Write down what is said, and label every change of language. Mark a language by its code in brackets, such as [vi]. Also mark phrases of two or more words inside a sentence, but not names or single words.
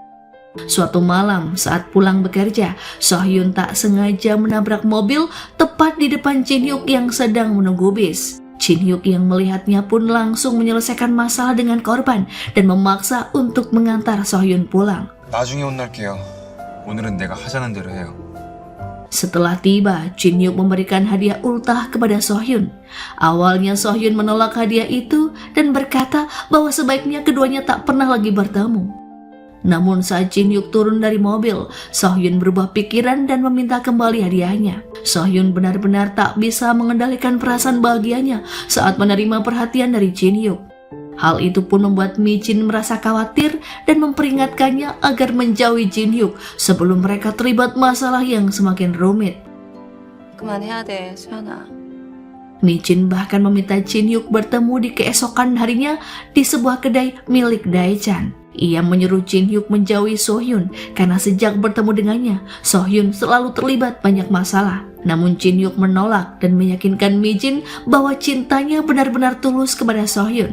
[id] Suatu malam saat pulang bekerja, So-hyun tak sengaja menabrak mobil tepat di depan Jin-hyuk yang sedang menunggu bis. Jin-hyuk yang melihatnya pun langsung menyelesaikan masalah dengan korban dan memaksa untuk mengantar So-hyun pulang. [ko] 나중에 혼날게요. 오늘은 내가 하자는 대로 해요. [id] Setelah tiba, Jin-hyuk memberikan hadiah ultah kepada So-hyun. Awalnya So-hyun menolak hadiah itu dan berkata bahwa sebaiknya keduanya tak pernah lagi bertemu. Namun saat Jin-hyuk turun dari mobil, So-hyun berubah pikiran dan meminta kembali hadiahnya. So-hyun benar-benar tak bisa mengendalikan perasaan bahagianya saat menerima perhatian dari Jin-hyuk. Hal itu pun membuat Mi-jin merasa khawatir dan memperingatkannya agar menjauhi Jin-hyuk sebelum mereka terlibat masalah yang semakin rumit. [ko] 그만해야 돼, 수연아. [id] Mi-jin bahkan meminta Jin-hyuk bertemu di keesokan harinya di sebuah kedai milik Dae-chan. Ia menyuruh Jin-hyuk menjauhi So-hyun karena sejak bertemu dengannya, So-hyun selalu terlibat banyak masalah. Namun Jin-hyuk menolak dan meyakinkan Mi-jin bahwa cintanya benar-benar tulus kepada So-hyun.